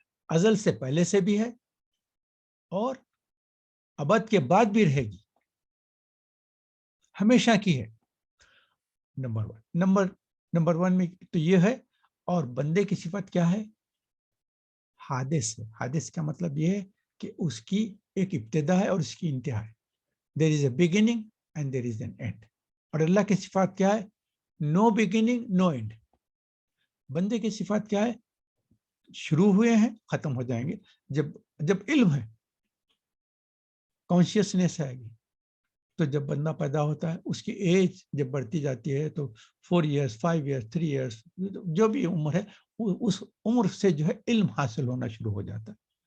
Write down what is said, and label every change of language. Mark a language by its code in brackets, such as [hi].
[ur] ازل سے پہلے سے بھی ہے اور ابد کے بعد بھی رہے گی. ہمیشہ کی ہے. نمبر 1 میں تو یہ ہے. اور بندے کی صفت کیا ہے؟ حادث ہے. حادث کا مطلب یہ ہے کہ اس کی ایک ابتدا ہے اور اس کی انتہا ہے. [en] There is a beginning and there is an end. [ur] اور اللہ کی صفات کیا ہے؟ [en] No beginning, no end. [ur] بندے کی صفات کیا ہے؟ شروع ہوئے ہیں، ختم ہو جائیں گے. جب علم ہے، کانشیسنیس آئے گی. تو جب بندہ پیدا ہوتا ہے اس کی ایج جب بڑھتی جاتی ہے تو 4 ایئرس 5 ایئرس 3 ایئرس جو بھی عمر ہے اس عمر سے جو ہے علم حاصل ہونا شروع ہو جاتا ہے.